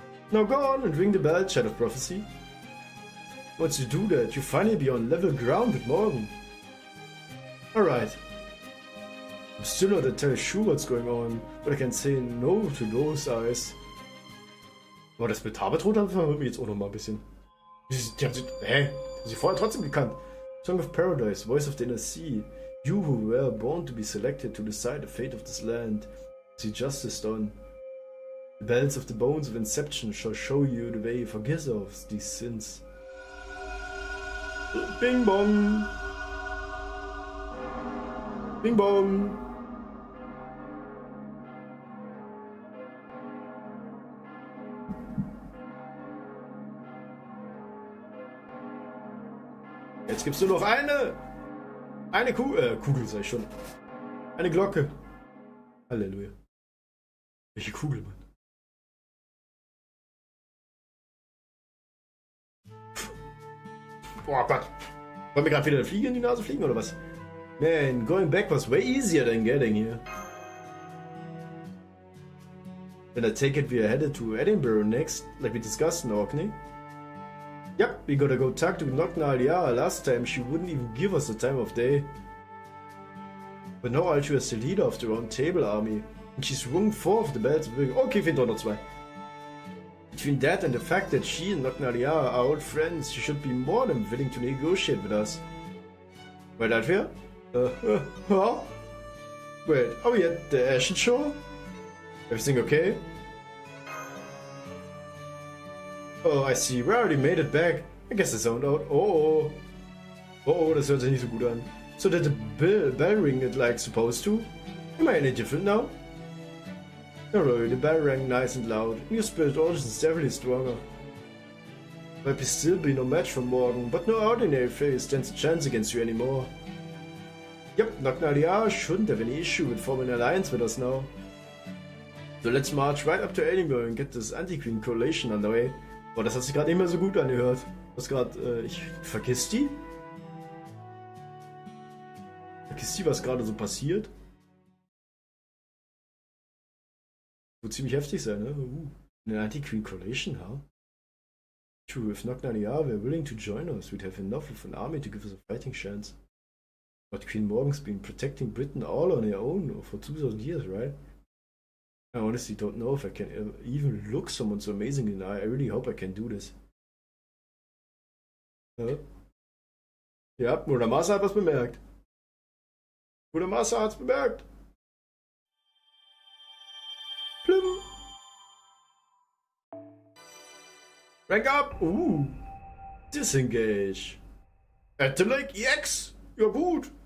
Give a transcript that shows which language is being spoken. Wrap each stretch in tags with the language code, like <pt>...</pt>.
<en>Now go on and ring the bell, Child of Prophecy. Once you do that, you finally be on level ground with Morgan. Alright. I'm still not entirely sure what's going on, but I can say no to those eyes.</en> <de>Aber das mit Habitrot verwirrt mich jetzt auch noch mal ein bisschen. Die haben sie vorher trotzdem gekannt.</de> <en>Song of Paradise, Voice of the Inner Sea. You who were born to be selected to decide the fate of this land. See justice done. The bells of the bones of Inception shall show you the way, forgive us these sins. Bing bong! Bing bong!</en> <de>Jetzt gibt's nur noch eine Kugel, sag ich schon. Eine Glocke. Halleluja. Welche Kugel, Mann? Boah Gott. Wollen wir gerade wieder eine Fliege in die Nase fliegen oder was?</de> <en>Man, going back was way easier than getting here. Then I take it we are headed to Edinburgh next, like we discussed in Orkney. Yep, we gotta go talk to Knocknaliara. Last time she wouldn't even give us the time of day. But now Altu is the leader of the Round Table Army, and she's rung 4 of the bells. Okay,</en> <de>fehlen doch noch 2.</de> <en>Between that and the fact that she and Knocknaliara are old friends, she should be more than willing to negotiate with us. Wait, that fair? Huh? Wait, are we at the Ashen Shore? Everything okay? Oh, I see. We already made it back. I guess the sound out.</en> <de>Oh, das hört sich nicht so gut an.</de> <en>So did the bell ring it like supposed to? Am I any different now? No, really, the bell rang nice and loud. Your spirit origin is definitely stronger. Might be still be no match for Morgan, but no ordinary fairy stands a chance against you anymore. Yep, Knocknaliara shouldn't have any issue with forming an alliance with us now. So let's march right up to Edinburgh and get this Anti-Queen Coalition underway.</en> <de>Boah, das hat sich gerade nicht mehr so gut angehört. Was gerade, ich vergiss die? Vergiss die, was gerade so passiert? Wird ziemlich heftig sein, ne?</de> <en>An Anti-Queen Coalition, huh? True, if Knocknaliara were willing to join us, we'd have enough of an army to give us a fighting chance. But Queen Morgan's been protecting Britain all on her own for 2000 years, right? I honestly don't know if I can even look someone so amazing in the eye. I really hope I can do this.</en> <de>Ja, Bruder Massa hat was bemerkt. Bruder Massa hat's bemerkt. Plim.</de> <en>Rank up. Disengage. At the Lake EX.</en> <de>Ja gut.</de>